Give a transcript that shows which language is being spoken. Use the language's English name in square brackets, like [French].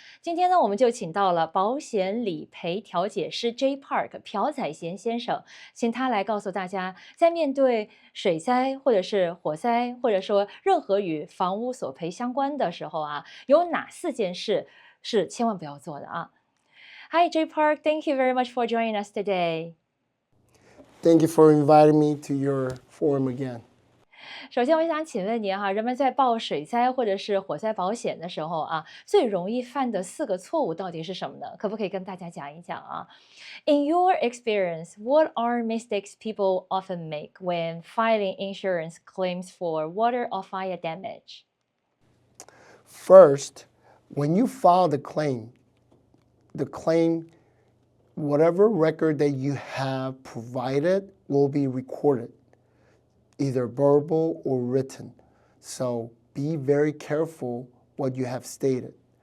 [Chinese] 今天呢，我们就请到了保险理赔调解师 Jae Park 朴宰贤先生，请他来告诉大家，在面对水灾或者是火灾，或者说任何与房屋索赔相关的时候有哪4件事是千万不要做的啊。 [English] Hi, Jae Park. Thank you very much for joining us today. Thank you for inviting me to your forum again. [Chinese] 首先，我想请问您人们在报水灾或者是火灾保险的时候最容易犯的4个错误到底是什么呢？可不可以跟大家讲一讲？ [English] In your experience, what are mistakes people often make when filing insurance claims for water or fire damage? First, when you file the claim, whatever record that you have provided will be recorded, either verbal or written. So be very careful what you have stated.